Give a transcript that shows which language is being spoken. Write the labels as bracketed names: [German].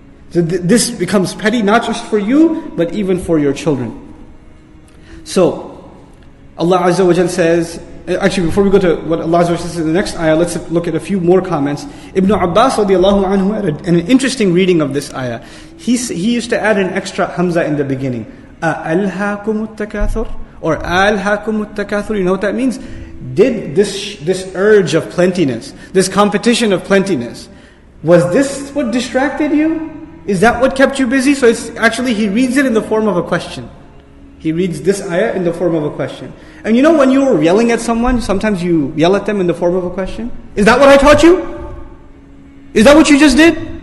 [English] So this becomes petty, not just for you, but even for your children. So, Allah Azza wa Jal says, actually before we go to what Allah Azza wa Jal says in the next ayah, let's look at a few more comments. Ibn Abbas radiallahu anhu had an interesting reading of this ayah. He used to add an extra hamza in the beginning. [Arabic] أَأَلْهَاكُمُ التَّكَاثُرُ or أَلْهَاكُمُ التَّكَاثُرُ. [English] You know what that means? Did this urge of plentiness, this competition of plentiness, was this what distracted you? Is that what kept you busy? So it's actually, he reads it in the form of a question. He reads this ayah in the form of a question. And when you were yelling at someone, sometimes you yell at them in the form of a question. Is that what I taught you? Is that what you just did?